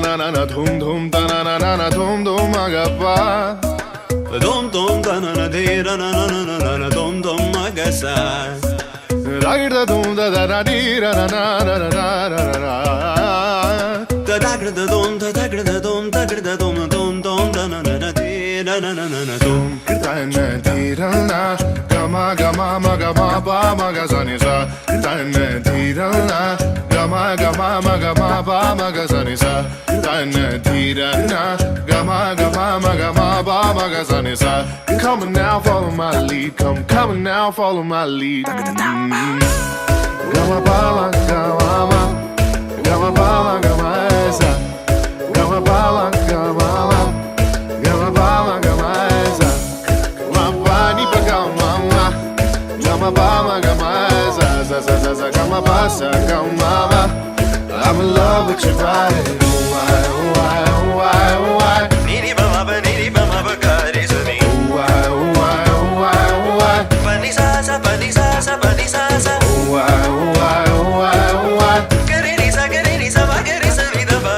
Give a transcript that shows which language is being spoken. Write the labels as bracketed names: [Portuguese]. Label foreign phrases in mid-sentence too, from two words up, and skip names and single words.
[English] na dhum dhum da na na na na dhum dhum magappa dum dum da na na de ra na na na na na dum dum magasa ragir da dhum da da da di ra na na na na na na na da da gra da dum da da gra da dum da gra da dum dum dum da na na na de ra na na na na dum da na di ra na gama gama magama ba magazani sa da na di ra na gama gama magama ba magazani sa da na di ra na gama gama magama ba magazani sa come on now follow my lead come on now follow my lead gama ba gama gama ba gama sa gama ba gama gama ba gama sa ma ni pa gama gama ba gama sa sa sa sa sa gama ba sa gama ba I'm in love with your body why ni ni ba ma ba ga re sa ni why pa ni sa sa pa ni sa sa pa ni sa sa why ga re ni sa ba ga re sa ni da ba